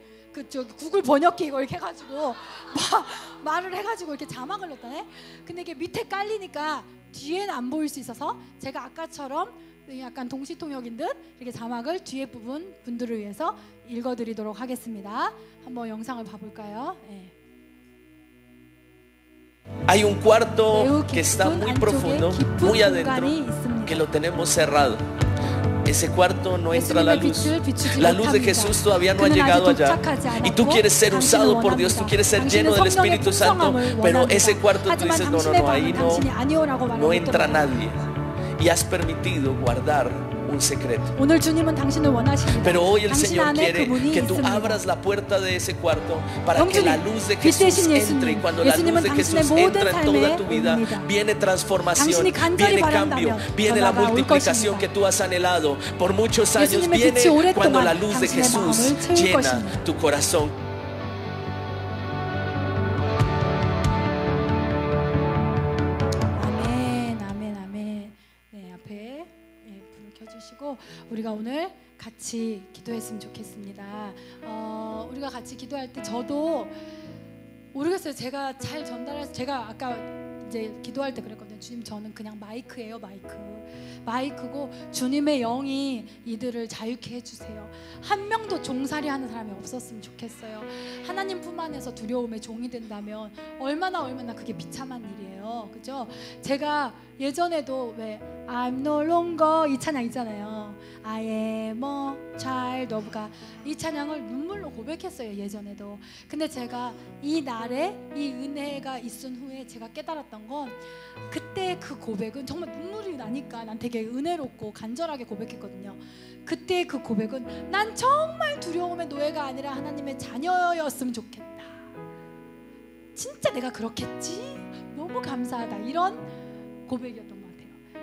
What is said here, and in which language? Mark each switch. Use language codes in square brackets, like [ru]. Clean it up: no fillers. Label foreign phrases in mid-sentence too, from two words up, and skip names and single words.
[ko] 저기 구글 번역기 이걸 이렇게 해가지고 말을 해가지고 이렇게 자막을 넣었다네. 근데 이게 밑에 깔리니까 뒤에는 안 보일 수 있어서 제가 아까처럼 약간 동시통역인 듯 이렇게 자막을 뒤에 부분 분들을 위해서 읽어드리도록 하겠습니다. 한번 영상을 봐볼까요? [es] Hay un cuarto que está muy profundo, muy adentro, que lo tenemos cerrado. Ese cuarto no entra la luz. La luz de Jesús todavía no ha llegado allá. Y tú quieres ser usado por Dios, tú quieres ser lleno del Espíritu Santo, pero ese cuarto tú dices, no, ahí no entra nadie. Y has permitido guardar un secreto. [ko] 오늘 주님은 당신을 원하십니다. [es] Pero hoy el [ko] 당신 [es] Señor [ko] 안에 [es] quiere [ko] 그분이 [es] que tú [ko] 있습니다. [es] abras la puerta de ese cuarto para que [ko] 영주님, [es] la luz de [ko] 빛 [es] Jesús [ko] 대신 [es] entre. Y [ko] 예수님, [es] cuando la luz [ko] 예수님은 [es] de [ko] 당신의 [es] Jesús [ko] 모든 [es] entra en toda tu vida, [ko] 삶에 [es] viene transformación, [ko] 당신이 간절히 [es] viene cambio, [ko] 바란다면 [es] viene la [ko] 변화가 올 [es] multiplicación [ko] 것입니다. [es] que tú has anhelado por muchos años. [ko] 예수님의 [es] Viene [ko] 빛이 오랫동안 [es] cuando la luz de [ko] 당신의 [es] Jesús [ko] 마음을 채울 [es] llena [ko] 것입니다. [es] tu corazón. [ko] 아멘, 아멘, 아멘. 네, 앞에 불을 켜주시고 우리가 오늘 같이 기도했으면 좋겠습니다. 우리가 같이 기도할 때 저도 모르겠어요. 제가 잘 전달해서 제가 아까 이제 기도할 때 그랬거든요. 주님, 저는 그냥 마이크예요, 마이크고 주님의 영이 이들을 자유케 해주세요. 한 명도 종살이 하는 사람이 없었으면 좋겠어요. 하나님 품 안에서 두려움의 종이 된다면 얼마나 그게 비참한 일이에요, 그죠? 제가 예전에도 왜 [en] I'm no longer [ko] 이 찬양 있잖아요. [en] I am a child of God, [ko] 이 찬양을 눈물로 고백했어요, 예전에도. 근데 제가 이 날에 이 은혜가 있은 후에 제가 깨달았던 건, 그때 그 고백은 정말 눈물이 나니까 난 되게 은혜롭고 간절하게 고백했거든요. 그때 그 고백은 난 정말 두려움의 노예가 아니라 하나님의 자녀였으면 좋겠다, 진짜 내가 그렇겠지, 너무 감사하다, 이런 고백이었던 것 같아요.